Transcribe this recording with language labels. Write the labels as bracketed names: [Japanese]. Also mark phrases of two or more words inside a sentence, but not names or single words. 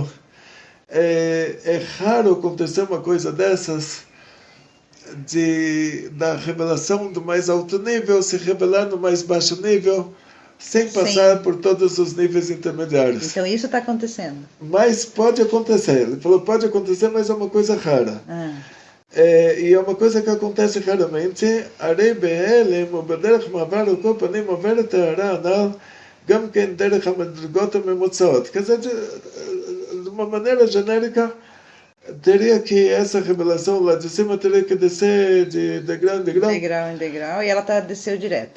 [Portuguese] É raro acontecer uma coisa dessas, da revelação do mais alto nível se revelar no mais baixo nível, sem passar Sim. por todos os níveis intermediários. Então isso está acontecendo. Mas pode acontecer. Ele falou, pode acontecer, mas é uma coisa rara. Ah, E é uma coisa que acontece raramente. [Hebrew] הרי בהעלם, או בדרך מעבר על כל פנים עוברת ההערה הנ"ל, גם כן דרך המדרגות הממוצעות. [Portuguese] Quer dizer, de uma maneira genérica, teria que essa revelação lá de cima teria que descer de degrau em degrau. degrau em degrau, e ela desceu direto.